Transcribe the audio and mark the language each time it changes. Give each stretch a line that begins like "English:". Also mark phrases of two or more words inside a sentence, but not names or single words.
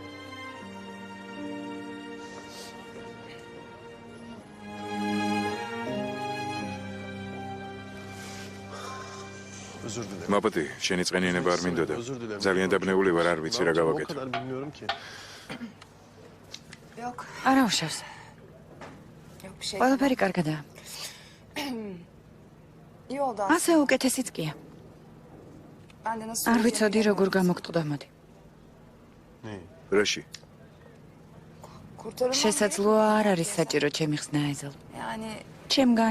Turkish: Özür dilerim.
Georgian: მაპატი შენი წყენიანება არ მინდოდა
Turkish: Özür dilerim.
Georgian: ძალიან დაბნეული ვარ არ ვიცი რა
Turkish: Ne yapacağım, o
Georgian: გავაკეთო
Turkish: kadar bilmiyorum ki. Yok.
Georgian: არა უშავს.
Turkish: Yok bir şey.
Georgian: ყველაფერი კარგადაა.
Turkish: İyi oldu
Georgian: ასე უკეთესიც კია.
Turkish: Ben de nasıl
Georgian: არ
Turkish: söyleyeceğimi
Georgian: ვიცოდი
Turkish: bilmiyorum.
Georgian: როგორ გამოგტყდა მოდი.
Turkish: Ne?
Georgian: რაში
Turkish: Kurtarılmam
Georgian: შესაძლოა არ არის საჭირო ჩემი ხსნა ეზელ.
Turkish: Yani
Georgian: ჩემგან